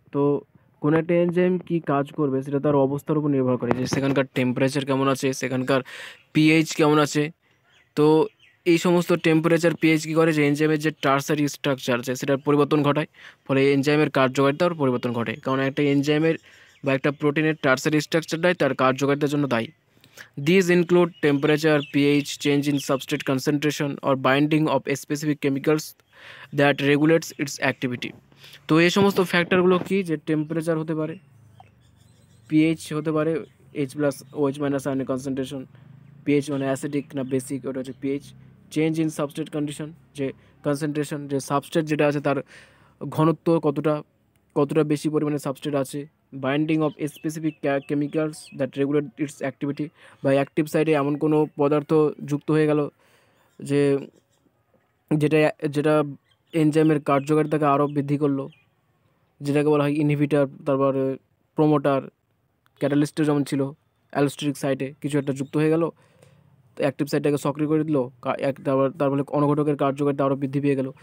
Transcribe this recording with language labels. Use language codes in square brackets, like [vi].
[bn] তো কোনো একটা এনজাইম কী কাজ করবে সেটা তার অবস্থার উপর নির্ভর করে, যে সেখানকার টেম্পারেচার কেমন আছে, সেখানকার পিএইচ কেমন আছে। তো এই সমস্ত টেম্পারেচার পিএইচ কী করে, যে এনজাইমের যে টার্সারি স্ট্রাকচার আছে সেটার পরিবর্তন ঘটায়, ফলে এনজাইমের কার্যকারিতার পরিবর্তন ঘটে, কারণ একটা এনজাইমের বা একটা প্রোটিনের টার্সারি স্ট্রাকচারটাই তার কার্যকারিতার জন্য দায়ী। [en] These include temperature, pH, change in substrate concentration or binding of specific chemicals that regulates its activity. [bn] তো এই সমস্ত ফ্যাক্টরগুলো কি, যে টেম্পারেচার হতে পারে, পিএইচ হতে পারে এইচ প্লাস ওএইচ মাইনাস আয়নের কনসেন্ট্রেশন, পিএইচ মানে অ্যাসিডিক না বেসিক, ওটা হচ্ছে pH. Change in substrate condition, যে কনসেন্ট্রেশন, যে সাবস্ট্রেট যেটা আছে তার ঘনত্ব কতটা বেশি পরিমাণে সাবস্ট্রেট আছে। [en] binding of specific chemicals that regulate its activity, [bn] বা অ্যাক্টিভ সাইডে এমন কোনো পদার্থ যুক্ত হয়ে গেল যে যেটা যেটা এনজাইমের কার্যকারিতাকে আরও বৃদ্ধি করলো, যেটাকে বলা হয় ইনহিবিটার, তারপরে প্রোমোটার, ক্যাটালিস্টও যেমন ছিল অ্যালোস্টেরিক সাইটে কিছু একটা যুক্ত হয়ে গেল, অ্যাক্টিভ সাইটটাকে সক্রিয় করে দিল, তার ফলে অনুঘটকের কার্যকারিতা আরও বৃদ্ধি পেয়ে গেল।